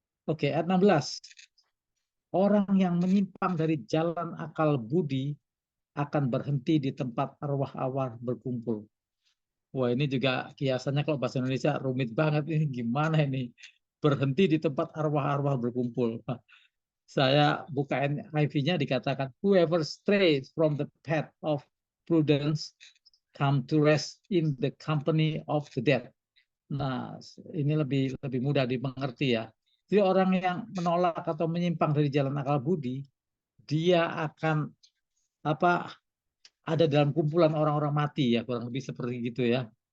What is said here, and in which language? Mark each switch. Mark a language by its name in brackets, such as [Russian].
[Indonesian] Oke, ayat 16. Orang yang menyimpang dari jalan akal budi akan berhenti di tempat arwah-arwah berkumpul. Wah, ini juga kiasannya kalau bahasa Indonesia rumit banget. Ini gimana ini? Berhenti di tempat arwah-arwah berkumpul. Saya buka NIV-nya dikatakan, [English] whoever strays from the path of prudence come to rest in the company of the dead. [Indonesian] Nah, ini lebih mudah dimengerti ya. Jadi orang yang menolak atau menyimpang dari jalan akal budi, dia akan ada dalam kumpulan orang-orang mati ya, kurang lebih seperti gitu ya.